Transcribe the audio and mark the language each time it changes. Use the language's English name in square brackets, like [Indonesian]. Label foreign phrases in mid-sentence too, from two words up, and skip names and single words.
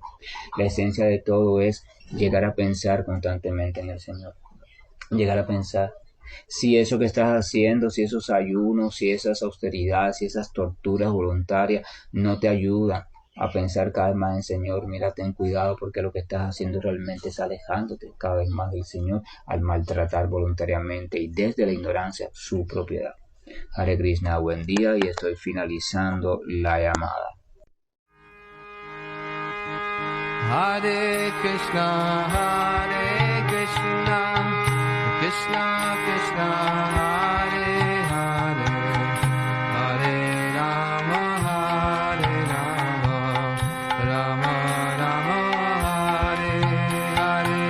[Spanish] La esencia de todo es llegar a pensar constantemente en el Señor, llegar a pensar si eso que estás haciendo, si esos ayunos, si esas austeridades, si esas torturas voluntarias no te ayudan a pensar cada vez más en el Señor. Mira, ten cuidado porque lo que estás haciendo realmente es alejándote cada vez más del Señor al maltratar voluntariamente y desde la ignorancia su propiedad. [Sanskrit] Hare Krishna, [Spanish] buen día y estoy finalizando la llamada. [Sanskrit] Hare Krishna, Krishna Krishna, Hare Hare, Hare Rama, Rama Rama, Hare Hare.